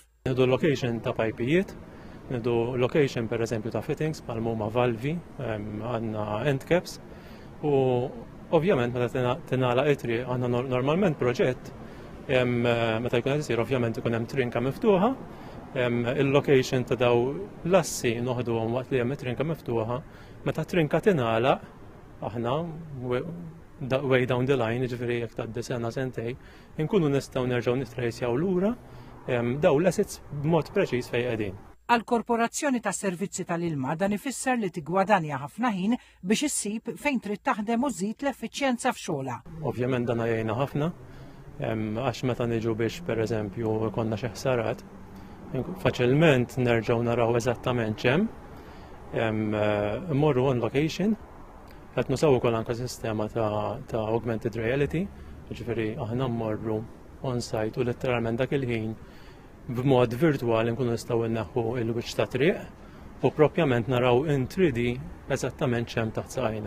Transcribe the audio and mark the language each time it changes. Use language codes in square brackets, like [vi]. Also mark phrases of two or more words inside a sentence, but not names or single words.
[mt] Nieħdu location ta' pajpijiet, nieħdu location pereżempju ta' fittings bħal huma valvi, għandna end caps u ovvjament meta tingħalaq it-triq għandna normalment proġett meta jkun qed isir ovvjament ikun hemm trinka miftuħa. Il-location ta' daw l-assi noħduhom waqt li hemm trinka miftuħa, meta trinka tingħalaq aħna [en] way down the line, [mt] jiġifieri jekk tgħaddi sena sentej, inkunu nistgħu nerġgħu nittrejsjaw lura daw l-assets b'mod preċiż fejn qegħdin. Għall-Korporazzjoni tas-Servizzi tal-Ilma dan ifisser li tigwadanja ħafna ħin biex issib fejn trid taħdem u żżid l-effiċjenza f'xogħla. Ovvjament dan għajjejna ħafna, għax meta niġu biex pereżempju ikollna xi ħsarat, faċilment nerġgħu naraw eżattament ċemm, immorru [en] on location, [mt] qed nusaw ukoll anke sistema ta' [en] augmented reality, [mt] jiġifieri aħna mmorru [en] on site [mt] u letteralment dak il-ħin b'mod virtwali nkunu nistgħu nneħħu il-wiċċ ta' triq u proprjament naraw in 3D eżattament ċemm taħt saqajna.